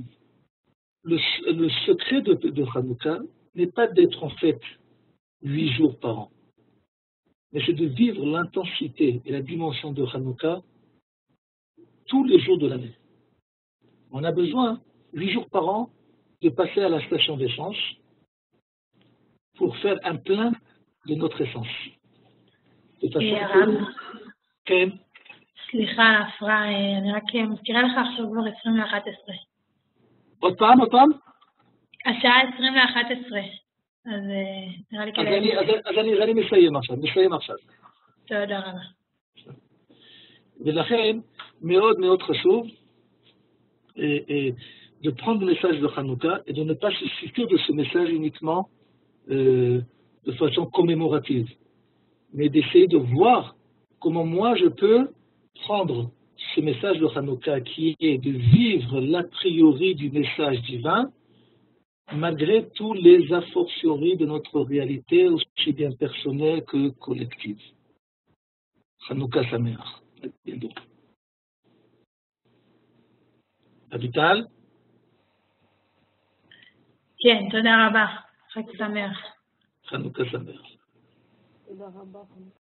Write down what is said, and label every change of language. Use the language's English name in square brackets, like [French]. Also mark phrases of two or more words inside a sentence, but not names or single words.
[French] Le secret de Hanouka n'est pas d'être en fait 8 jours par an, mais c'est de vivre l'intensité et la dimension de Hanouka tous les jours de l'année. On a besoin, 8 jours par an, de passer à la station d'essence pour faire un plein de notre essence. De façon que... [Hebrew] סליחה על ההפרעה, אני רק מזכירה לך עכשיו כבר 20:11. עוד פעם? השעה 20:11, אז נראה לי כדאי. אז אני מסיים עכשיו. תודה רבה. ולכן, מאוד מאוד חשוב [French] de prendre le message de Hanouka et de ne pas se citer de ce message uniquement de façon commémorative, mais d'essayer de voir comment moi je peux prendre ce message de Hanouka qui est de vivre l'a priori du message divin malgré tous les a fortiori de notre réalité aussi bien personnelle que collective. [Hebrew] חנוכה שמח. אביטל? כן, תודה רבה. חג שמח. חנוכה שמח. תודה רבה.